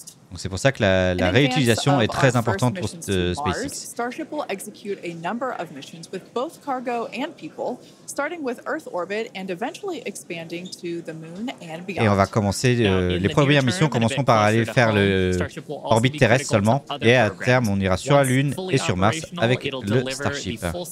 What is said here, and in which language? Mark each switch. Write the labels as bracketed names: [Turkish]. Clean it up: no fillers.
[French] Donc c'est pour ça que la réutilisation est très importante pour SpaceX. [English] Starship will execute a number of missions with both cargo and people, starting with Earth orbit and eventually expanding to the moon and beyond. [French] Et on va commencer les premières missions commenceront par aller faire l'orbite terrestre seulement, et à terme on ira sur la Lune et sur Mars avec le Starship.